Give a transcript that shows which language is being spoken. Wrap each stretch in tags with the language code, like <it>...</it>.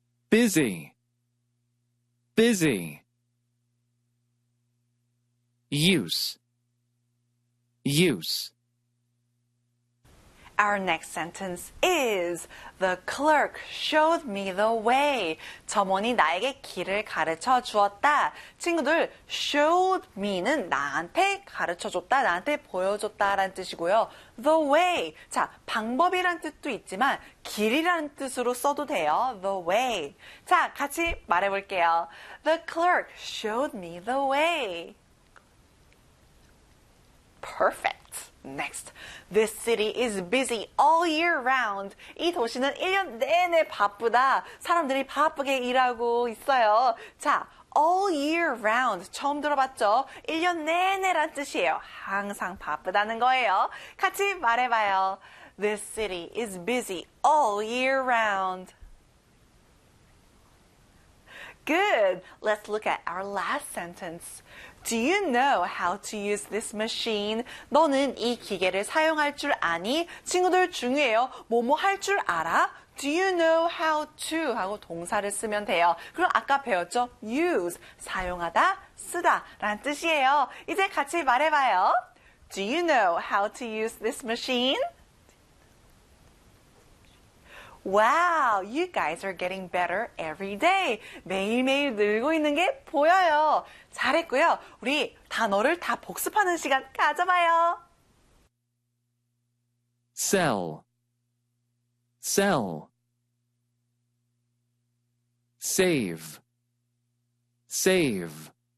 <en>Busy. Busy. Use. Use. Our next sentence is the clerk showed me the way.</en> <ko>점원이 나에게 길을 가르쳐 주었다. 친구들,</ko> <en>showed me</en> <ko>는 나한테 가르쳐 줬다, 나한테 보여줬다라는 뜻이고요.</ko> <en>The way.</en> <ko>자, 방법이란 뜻도 있지만 길이라는 뜻으로 써도 돼요.</ko> <en>The way.</en> <ko>자, 같이 말해 볼게요.</ko> <en>The clerk showed me the way. Perfect. Next. This city is busy all year round.</en> <ko>이 도시는 1년 내내 바쁘다. 사람들이 바쁘게 일하고 있어요. 자,</ko> <en>all year round.</en> <ko>처음 들어봤죠? 1년 내내란 뜻이에요. 항상 바쁘다는 거예요. 같이 말해봐요.</ko> <en>This city is busy all year round. Good. Let's look at our last sentence. Do you know how to use this machine?</en> <ko>너는 이 기계를 사용할 줄 아니? 친구들 중요해요. 뭐뭐 할줄 알아?</ko> <en>Do you know how to?</en> <ko>하고 동사를 쓰면 돼요. 그럼 아까 배웠죠? Use, 사용하다, 쓰다 라는 뜻이에요. 이제 같이 말해봐요.</ko> <en>Do you know how to use this machine? Wow, you guys are getting better every day.</en> <ko>매일매일 늘고 있는 게 보여요. 잘했고요. 우리 단어를 다 복습하는 시간 가져봐요.</ko> <en>Sell, sell. Save, save.</en>